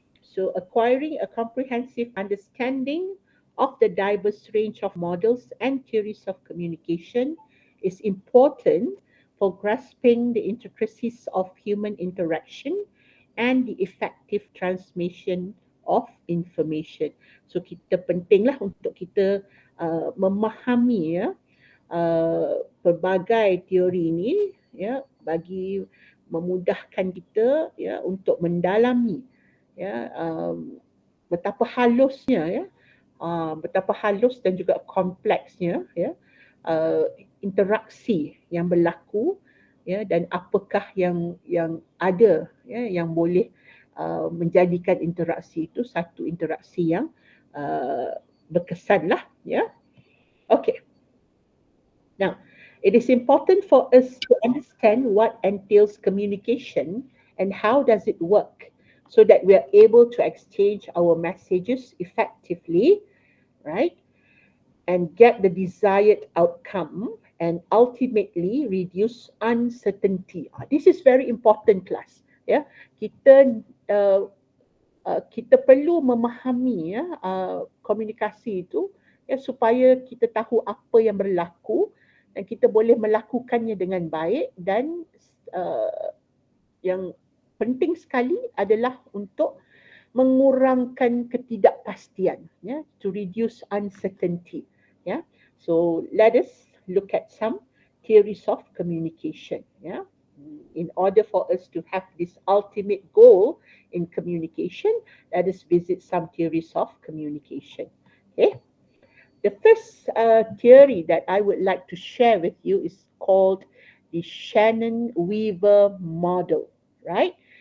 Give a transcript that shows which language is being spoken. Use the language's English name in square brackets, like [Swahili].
[English] So acquiring a comprehensive understanding of the diverse range of models and theories of communication is important for grasping the intricacies of human interaction and the effective transmission of information. [Malay] So kita pentinglah untuk kita memahami ya pelbagai teori ini ya bagi memudahkan kita ya untuk mendalami ya betapa halusnya ya betapa halus dan juga kompleksnya ya interaksi yang berlaku ya dan apakah yang ada ya yang boleh menjadikan interaksi itu satu interaksi yang berkesan lah ya. [English] Okay. Now, it is important for us to understand what entails communication and how does it work so that we are able to exchange our messages effectively, right? And get the desired outcome and ultimately reduce uncertainty. This is very important, class. [Malay] Ya, kita uh, kita perlu memahami komunikasi itu ya, supaya kita tahu apa yang berlaku dan kita boleh melakukannya dengan baik, dan yang penting sekali adalah untuk mengurangkan ketidakpastian, ya, [English] to reduce uncertainty. Ya, so let us look at some theories of communication. Ya, in order for us to have this ultimate goal in communication, let us visit some theories of communication. Okay. The first theory that I would like to share with you is called the Shannon-Weaver model, right?